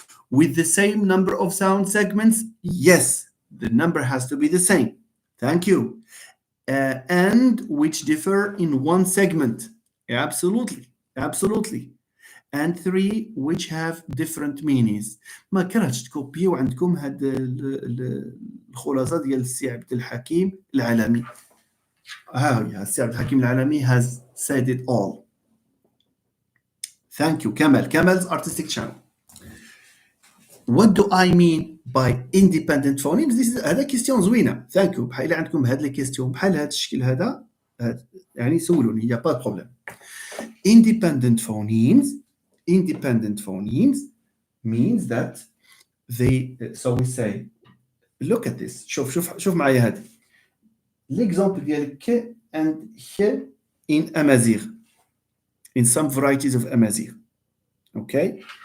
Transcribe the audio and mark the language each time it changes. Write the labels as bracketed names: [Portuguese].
[English] With the same number of sound segments? Yes, the number has to be the same. Thank you. And which differ in one segment. Absolutely. Absolutely. And three which have different meanings. [Arabic] ما كرهتش تكوبيو عندكم هاد الخلاصه ديال السي عبد الحكيم العالمي. ها هي السي عبد الحكيم العالمي [English] has said it all. Thank you Kamal's artistic channel. What do I mean by independent phonemes? [Arabic] هذا كيستيون زوينه. [English] Thank you. [Arabic] بحال عندكم هاد لي كيستيون بحال هاد الشكل هذا يعني سولوني. [French] Il n'y a pas de problème. [English] Independent phonemes means that they, so we say, look at this. [Arabic] شوف معايا هذه. [English] L'exemple ديال ك and ح in Amazigh, in some varieties of Amazigh. Okay?